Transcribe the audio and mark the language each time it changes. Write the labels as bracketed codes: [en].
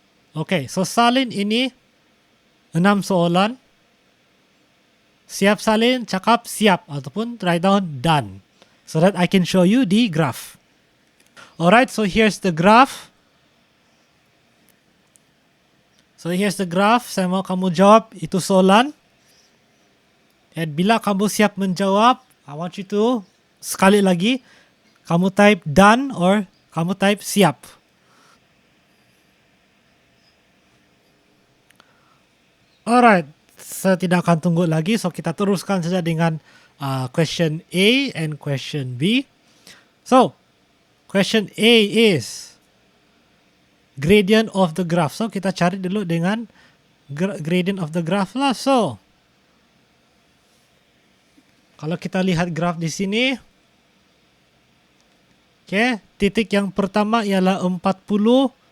[ms] Okay, so salin ini 6 soalan. Siap salin, cakap siap ataupun [en] write down done. So that I can show you the graph. Alright, so here's the graph. So here's the graph. [ms] Saya mau kamu jawab itu soalan. And bila kamu siap menjawab, [en] I want you to [ms] sekali lagi kamu type done or kamu type siap. Alright, saya tidak akan tunggu lagi. So kita teruskan saja dengan [en] question A and question B. So question A is gradient of the graph. [ms] So kita cari dulu dengan gradient of the graph lah. So kalau kita lihat graph di sini, okay, titik yang pertama ialah 40, 20.